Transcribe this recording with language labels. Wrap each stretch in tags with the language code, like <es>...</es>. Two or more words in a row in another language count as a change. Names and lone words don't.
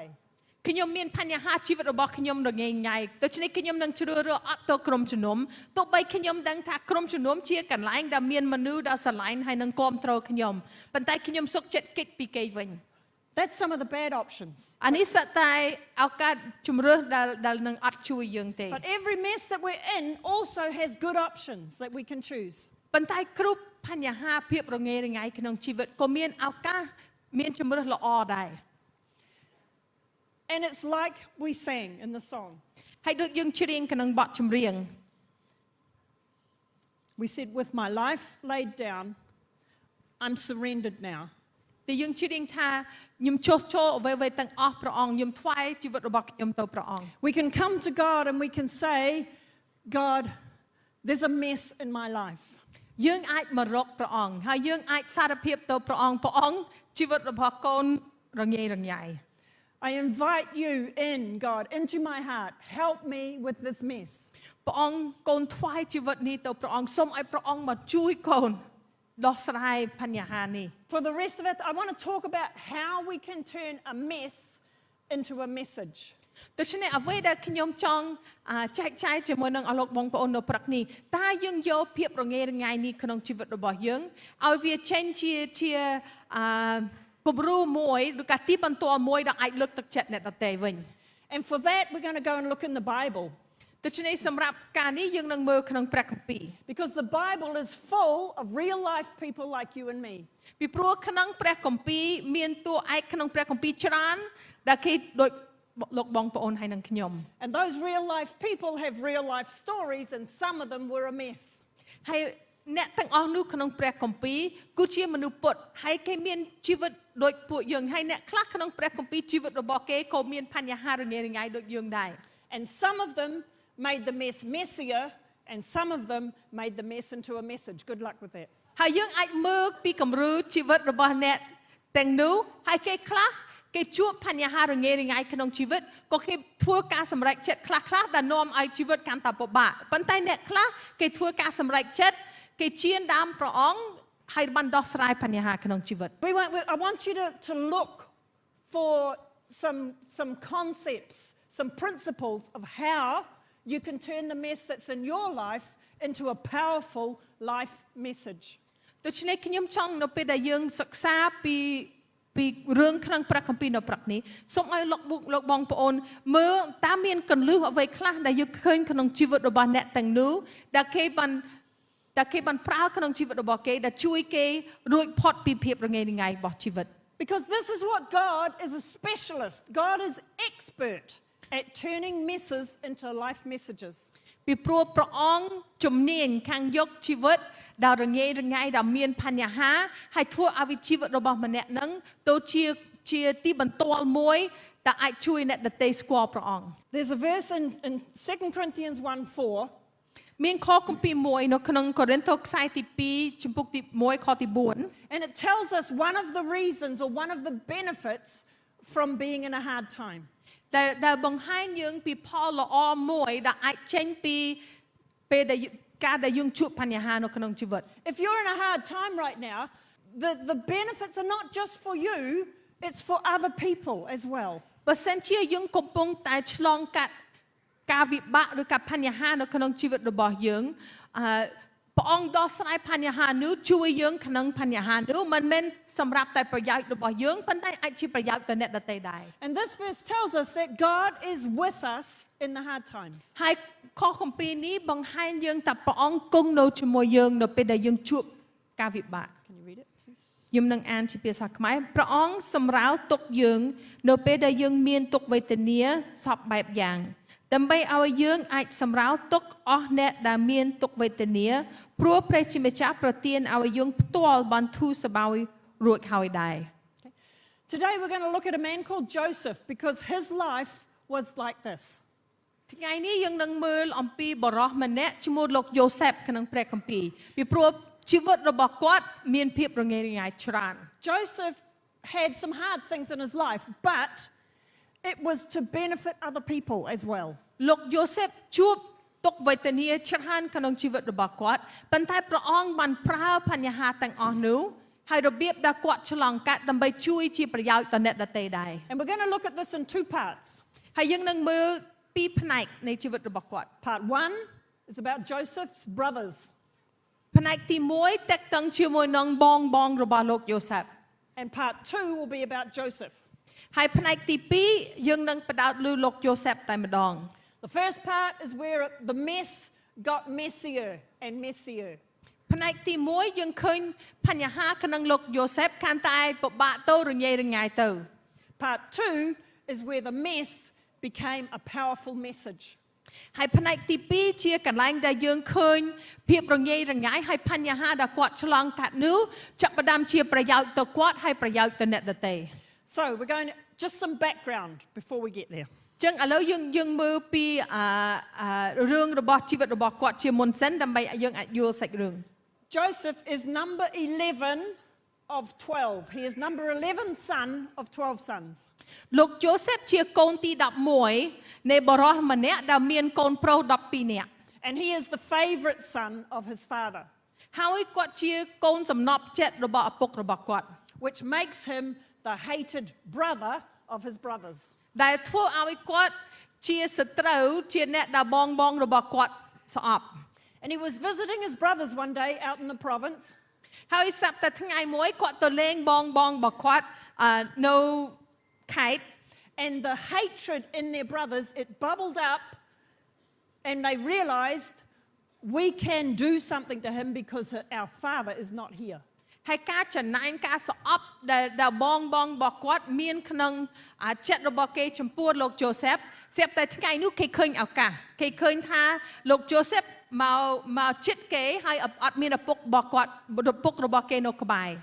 <km>ខ្ញុំមានបញ្ហាជីវិតរបស់ខ្ញុំរងាយញ៉ៃដូច្នេះខ្ញុំនឹងជ្រើសរើសអត់ទៅក្រុមជំនុំទោះបីខ្ញុំដឹងថាក្រុមជំនុំជាកន្លែងដែលមានមនុស្សដែលស្រឡាញ់ហើយនឹងគាំទ្រខ្ញុំប៉ុន្តែខ្ញុំសុខចិត្តគេចពីគេវិញ</km> <en>That's some of the bad options.</en> <km>អានេះសិតតែឱកាសជំរឿដែលនឹងអត់ជួយយើងទេ</km> <en>But every mess that we're in also has good options that we can choose.</en> <km>ប៉ុន្តែគ្រប់បញ្ហាភាពរងាយរងាយក្នុងជីវិតក៏មានឱកាសមានជំរឿល្អដែរ</km> <en>And it's like we sang in the song.</en> <km>ហើយដូចយើងច្រៀងក្នុងបទចម្រៀង</km> <en>We said, with my life laid down, I'm surrendered now.</en> <km>តែយើងច្រៀងថាខ្ញុំចុះចូលអ្វីៗទាំងអស់ព្រះអង្គខ្ញុំថ្វាយជីវិតរបស់ខ្ញុំទៅព្រះអង្គ</km> <en>We can come to God and we can say, God, there's a mess in my life.</en> <km>យើងអាចមករកព្រះអង្គហើយយើងអាចសារភាពទៅព្រះអង្គជីវិតរបស់កូនរងាយរងាយ</km> <en>I invite you in, God, into my heart. Help me with this mess.</en> <km>ព្រះអង្គកូនថ្វាយជីវិតនេះទៅព្រះអង្គសូមឲ្យព្រះអង្គមកជួយកូនដោះស្រាយបញ្ហានេះ</km> <en>For the rest of it, I want to talk about how we can turn a mess into a message.</en> <km>ដូច្នេះអ្វីដែលខ្ញុំចង់ចែកចាយជាមួយនឹងអស់លោកបងប្អូននៅព្រឹកនេះតើយើងយកភាពរងាយរងាយនេះក្នុងជីវិតរបស់យើងឲ្យវាចេញជាគំរូមួយឬក៏ទីបន្ទាល់មួយដែលអាចលើកទឹកចិត្តអ្នកដទៃវិញ</km> <en>And for that, we're going to go and look in the Bible.</en> <km>ដូច្នេះសម្រាប់ការនេះយើងនឹងមើលក្នុងព្រះគម្ពីរ</km> <en>Because the Bible is full of real life people like you and me.</en> <km>ពីព្រោះក្នុងព្រះគម្ពីរមានតួឯកក្នុងព្រះគម្ពីរច្រើនដែលគេដូចលោកបងប្អូនហើយនឹងខ្ញុំ</km> <en>And those real life people have real life stories and some of them were a mess. ហើយអ្នកទាំងអស់នោះក្នុងព្រះគម្ពីរគឺជាមនុស្សពុតហើយគេមានជីវិតដូចពួកយើងហើយអ្នកខ្លះក្នុងព្រះគម្ពីរជីវិតរបស់គេក៏មានបញ្ហារងាយរងាយដូចយើងដែរ And some of them made the mess messier and some of them made the mess into a message. Good luck with that.</en> <km>ហើយយើងអាចមើលពីគំរូជីវិតរបស់អ្នកទាំងនោះហើយគេខ្លះគេជួបបញ្ហារងាយរងាយក្នុងជីវិតក៏គេធ្វើការសម្រេចចិត្តខ្លះដែលនាំឲ្យជីវិតកាន់តែពិបាកប៉ុន្តែអ្នកខ្លះគេធ្វើការសម្រេចចិត្តគេជៀនដើមព្រះអង្គហើយបានដោះស្រាយបញ្ហាក្នុងជីវិត</km> <en>I want you to look for some concepts, some principles of how you can turn the mess that's in your life into a powerful life message.</en> <km>ដូច្នេះខ្ញុំចង់នៅពេលដែលយើងសិក្សាពីរឿងក្នុងព្រះគម្ពីរនៅព្រឹកនេះសូមឲ្យលោកបងប្អូនមើលតើមានកន្លឹះអ្វីខ្លះដែលយើងឃើញក្នុងជីវិតរបស់អ្នកទាំងនោះដែលគេបានប្រើក្នុងជីវិតរបស់គេដែលជួយគេរួចផុតពីភាពរងាយរងាយរបស់ជីវិត</km> <en>Because this is what God is a specialist. God is expert at turning messes into life messages.</en> <km>ពីព្រោះព្រះអង្គជំនាញខាងយកជីវិតដែលរងាយរងាយដែលមានបញ្ហាហើយធ្វើឲ្យជីវិតរបស់ម្នាក់នឹងទៅជាទីបន្ទាល់មួយដែលអាចជួយអ្នកដទៃស្គាល់ព្រះអង្គ</km> <en>There's a verse in 2 Corinthians 1:4.</en> <km>មានខគម្ពីរមួយនៅក្នុងកូរិនថូសខ្សែទី2ជំពូកទី1ខទី4</km> <en>And it tells us one of the reasons or one of the benefits from being in a hard time.</en> <km>ដែលបង្ហាញយើងពីផលល្អមួយដែលអាចចេញពីពេលដែលការដែលយើងជួបបញ្ហានៅក្នុងជីវិត</km> <en>If you're in a hard time right now, the benefits are not just for you, it's for other people as well.</en> <km>បើសិនជាយើងកំពុងតែឆ្លងកាត់ការវិបាកឬការបញ្ហានៅក្នុងជីវិតរបស់យើងព្រះអង្គដោះស្រាយបញ្ហានោះជួយយើងក្នុងបញ្ហានោះមិនមែនសម្រាប់តែប្រយោជន៍របស់យើងប៉ុន្តែអាចជាប្រយោជន៍ទៅអ្នកដទៃដែរ</km> <en>And this verse tells us that God is with us in the hard times.</en> <km>ហើយខគម្ពីរនេះបង្ហាញយើងថាព្រះអង្គគង់នៅជាមួយយើងនៅពេលដែលយើងជួបការវិបាក</km> <en>Can you read it, please?</en> <km>ខ្ញុំនឹងអានជាភាសាខ្មែរព្រះអង្គសម្រាលទុក្ខយើងនៅពេលដែលយើងមានទុក្ខវេទនាសពបែបយ៉ាងដើម្បីឲ្យយើងអាចសម្រាលទុក្ខអស់អ្នកដែលមានទុក្ខវេទនាព្រោះព្រះជាម្ចាស់ប្រទានឲ្យយើងផ្ទាល់បន្ធូរសប្បាយរួចហើយដែរ</km> <en>Today we're going to look at a man called Joseph because his life was like this.</en> <km>ថ្ងៃនេះយើងនឹងមើលអំពីបរិសម្នាក់ឈ្មោះលោកយ៉ូសេបក្នុងព្រះគម្ពីរពីព្រោះជីវិតរបស់គាត់មានភាពរងារងាយច្រើន</km> <en>Joseph had some hard things in his life, but it was to benefit other people as well.</en> <km>លោកយ៉ូសេបជួបទុក្ខវេទនាច្រើនក្នុងជីវិតរបស់គាត់ប៉ុន្តែព្រះអង្គបានប្រើបញ្ហាទាំងអស់នោះហើយរបៀបដែលគាត់ឆ្លងកាត់ដើម្បីជួយជាប្រយោជន៍ដល់អ្នកដទៃដែរ</km> <en>And we're going to look at this in two parts.</en> <km>ហើយយើងនឹងមើលពីរផ្នែកនៃជីវិតរបស់គាត់</km> <en>Part 1 is about Joseph's brothers.</en> <km>ផ្នែកទី1តាក់ទងជាមួយនឹងបងរបស់លោកយ៉ូសេប</km> <en>And part 2 will be about Joseph.</en> <km>ហើយផ្នែកទី2យើងនឹងផ្ដោតលើលោកយ៉ូសេបតែម្ដង</km> <en>The first part is where the mess got messier and messier.</en> <km>ផ្នែកទី1យើងឃើញបញ្ហាក្នុងលោកយ៉ូសេបកាន់តែពិបាកទៅរញ៉េរញ៉ៃទៅ</km> <en>Part 2 is where the mess became a powerful message.</en> <km>ហើយផ្នែកទី2ជាកន្លែងដែលយើងឃើញភាពរញ៉េរញ៉ៃហើយបញ្ហាដែលគាត់ឆ្លងកាត់នោះចាប់ផ្ដើមជាប្រយោជន៍ទៅគាត់ហើយប្រយោជន៍ទៅអ្នកដទៃ</km> <en>So we're going to, just some background before we get there.</en> <km>ចឹងឥឡូវយើងមើលពីរឿងរបស់ជីវិតរបស់គាត់ជាមុនសិនដើម្បីយើងអាចយល់សាច់រឿង</km> <en>Joseph is number 11 of 12. He is number 11 son of 12 sons.</en> <km>លោកយ៉ូសេបជាកូនទី11នៃបរិសម្នាក់ដែលមានកូនប្រុស12នាក់</km> <en>And he is the favorite son of his father,</en> <km>ហើយគាត់ជាកូនសំណប់ចិត្តរបស់ឪពុករបស់គាត់</km> <en>which makes him the hated brother of his brothers.</en> <km>ដែលធ្វើឲ្យគាត់ជាសត្រូវជាអ្នកដែលបងរបស់គាត់ស្អប់</km> <en>And he was visiting his brothers one day out in the province.</en> <km>ហើយស្រាប់តែថ្ងៃមួយគាត់ទៅលេងបងរបស់គាត់នៅខេត្ត</km> <en>And the hatred in their brothers, it bubbled up, and they realized we can do something to him because our father is not here.</en> <km>ហើយការចំណាយការស្អប់ដែលបងរបស់គាត់មានក្នុងចិត្តរបស់គេចំពោះលោកយ៉ូសេបស្រាប់តែថ្ងៃនោះគេឃើញឱកាសគេឃើញថាលោកយ៉ូសេបមកចិត្តគេហើយអត់មានឪពុករបស់គេនៅក្បែរ</km>